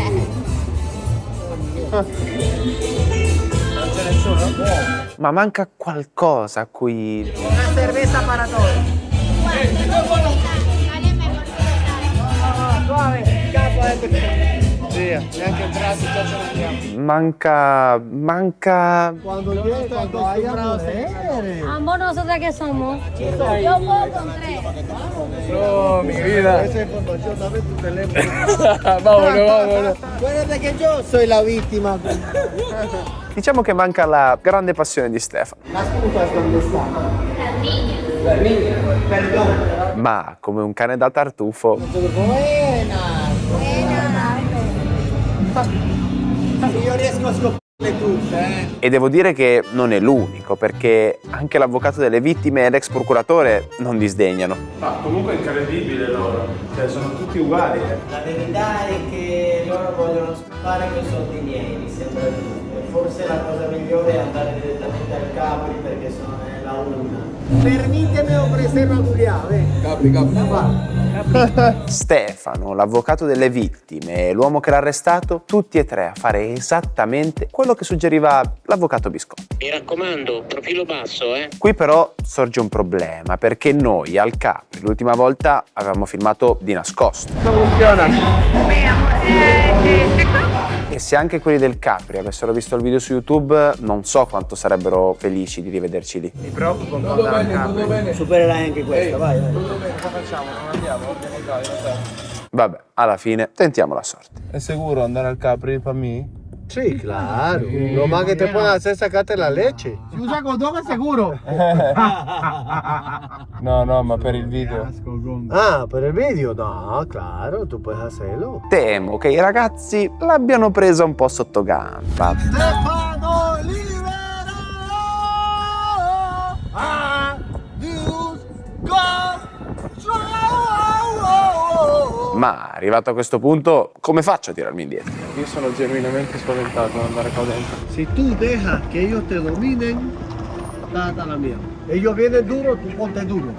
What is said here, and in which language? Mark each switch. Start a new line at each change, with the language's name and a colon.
Italian: Non c'è nessuno? Ma manca qualcosa qui.
Spanish: Una cerveza para todos. Suave, capo
Italian: Via, neanche entrati, già ce l'abbiamo. Manca...
Spanish: Cuando llegue, cuando haya mujeres. Ambos nosotras que somos. Yo puedo con 3. No, mi vida. Esa información, dame tu teléfono. Vámonos. Acuérdate que yo soy la víctima.
Italian: Diciamo che manca la grande passione di Stefano.
Spanish: Las putas, ¿dónde están? Las niñas. Perdón.
Italian: Ma come un cane da tartufo... Io riesco a scoprirle tutte, E devo dire che non è l'unico, perché anche l'avvocato delle vittime e l'ex procuratore non disdegnano. Ma comunque è incredibile loro, cioè sono tutti uguali. La verità è che loro vogliono fare quei soldi miei, mi sembra giusto. forse la cosa migliore è andare direttamente al Capri perché sono nella una. Permíteme ofrecer una curiave. Capri. Stefano, l'avvocato delle vittime e l'uomo che l'ha arrestato, tutti e tre a fare esattamente quello che suggeriva l'avvocato Biscotti. Mi raccomando, profilo basso, Qui però sorge un problema, perché noi al Capri l'ultima volta avevamo filmato di nascosto. E se anche quelli del Capri avessero visto il video su YouTube, non so quanto sarebbero felici di rivederci lì. Mi preoccupo un po' andare al Capri. Supererai anche questa, vai. Cosa facciamo? Non andiamo, Vabbè, alla fine tentiamo la sorte.
Spanish: ¿Es seguro andare al Capri para mí? Sí, claro. Lo más que te pueden hacer es sacarte la leche. Si usa condón es seguro.
Italian: No, ma per il video. Ah, per il video?
Spanish: No, claro, tu puedes hacerlo.
Italian: Temo che i ragazzi l'abbiano presa un po' sotto gamba. Stefano libera!
Spanish: Adios,
Italian: Ma arrivato a questo punto, come faccio a tirarmi indietro? Io sono genuinamente spaventato ad andare qua dentro.
Spanish: Si tú dejas que ellos te dominen, data la mía. Ellos vienen duro, tú ponte duro.